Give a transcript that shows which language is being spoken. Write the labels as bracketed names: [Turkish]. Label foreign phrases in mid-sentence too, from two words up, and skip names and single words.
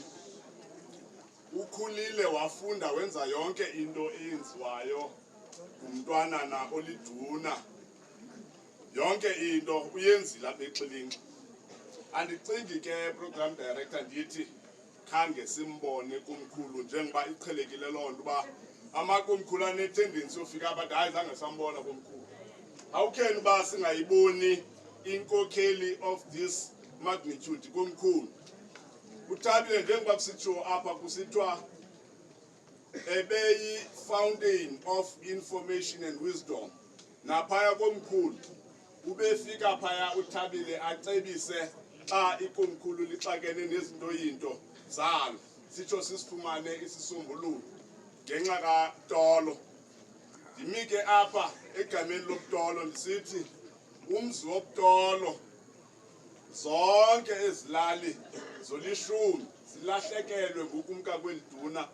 [Xhosa] Ukhulile wafunda wenza yonke into eyenziwayo ngumntwanana oliduna. Yonke into uyenzile apha eXhilinxa. Andicingi ke [English] program director [Xhosa] ndithi khange simbone kumkhulu njengoba iqhelekile loo nto uba amakomkhulu anetendency yofika abantu hayi zange sambona komkhulu. How can uba singayiboni inkokheli [English] of this magnitude [Xhosa] komkhulu? uThabile njengoba kusitsho apha kusithiwa ebeyi- [English] fountain of information and wisdom. [Xhosa] Naphaya komkhulu ubefika phaya uThabile acebise xa ikomkhulu lixakene nezinto yinto zalo sitsho sisifumane isisombululo ngenxa kaTolo. Ndimi ke apha egameni lobuTolo ndisithi umzi wobuTolo zonke ezilali zolishumi zilahlekelwe ngukumka kweliduna.